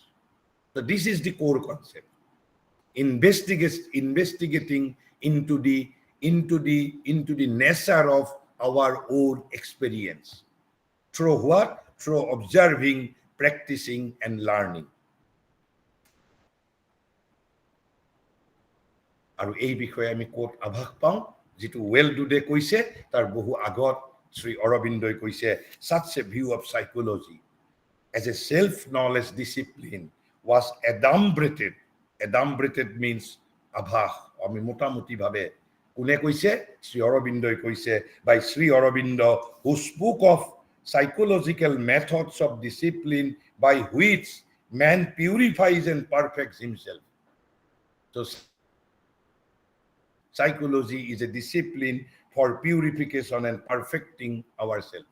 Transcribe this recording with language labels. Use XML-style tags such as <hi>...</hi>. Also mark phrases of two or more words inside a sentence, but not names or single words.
<en>So this is the core concept. Investigating into the nature of our own experience. Through what? Through observing, practicing, and learning.</en> <as>আৰু এই বিষয়ে আমি ক'ত আভাস পাওঁ যিটো ৱেল ডুডে কৈছে তাৰ বহু আগত শ্ৰী অৰবিন্দই কৈছে</as> <en>such a view of psychology as a self-knowledge discipline was adumbrated means</en> <as>আভাস আমি মোটামুটিভাৱে কোনে কৈছে শ্ৰী অৰবিন্দই কৈছে</as> <en>by শ্ৰী অৰবিন্দ who spoke of psychological methods of discipline by which man purifies and perfects himself. So psychology is a discipline for purification and perfecting ourselves.</en>